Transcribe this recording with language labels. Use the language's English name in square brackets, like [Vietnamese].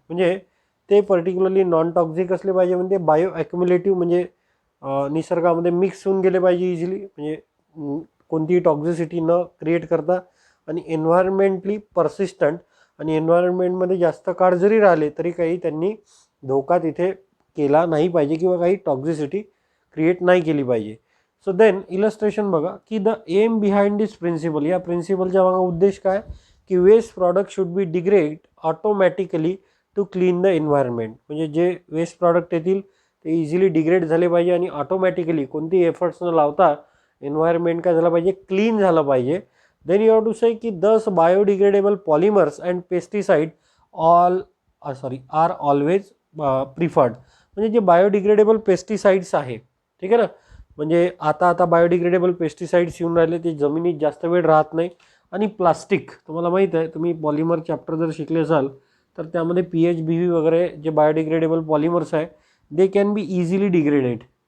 [Marathi] म्हणजे ते particularly non toxic असले पाहिजे, म्हणजे बायो ॲक्युम्युलेटिव्ह म्हणजे निसर्गामध्ये मिक्स होऊन गेले पाहिजे इझिली, म्हणजे कोणतीही टॉक्झिसिटी न क्रिएट करता, आणि एन्व्हायरमेंटली परसिस्टंट, आणि एन्व्हायरमेंटमध्ये जास्त काळ जरी राहिले तरी काही त्यांनी धोका तिथे केला नाही पाहिजे किंवा काही टॉक्झिसिटी क्रिएट नाही केली पाहिजे. [English] so then illustration बघा की the aim behind this principle, [Marathi] या प्रिन्सिपलच्या मागे उद्देश काय की [English] Waste product should be degrade automatically to clean the environment. [Marathi] म्हणजे जे वेस्ट प्रॉडक्ट येतील ते इझिली डिग्रेड झाले पाहिजे आणि ऑटोमॅटिकली कोणती एफर्ट्स न लावता एन्व्हायरमेंट काय झालं पाहिजे, क्लीन झालं पाहिजे. [English] Then you have to say की thus biodegradable polymers and pesticide are always preferred. [Marathi] म्हणजे जे बायोडिग्रेडेबल पेस्टिसाइड्स आहे, ठीक आहे ना, म्हणजे आता बायोडिग्रेडेबल पेस्टिसाइड्स येऊन राहिले, ते जमिनीत जास्त वेळ राहत नाही. आणि प्लास्टिक, तुम्हाला माहीत आहे, तुम्ही पॉलिमर चॅप्टर जर शिकले असाल तर त्यामध्ये PHBV वगैरे जे बायोडिग्रेडेबल पॉलिमर्स आहे [English] They can be easily degraded.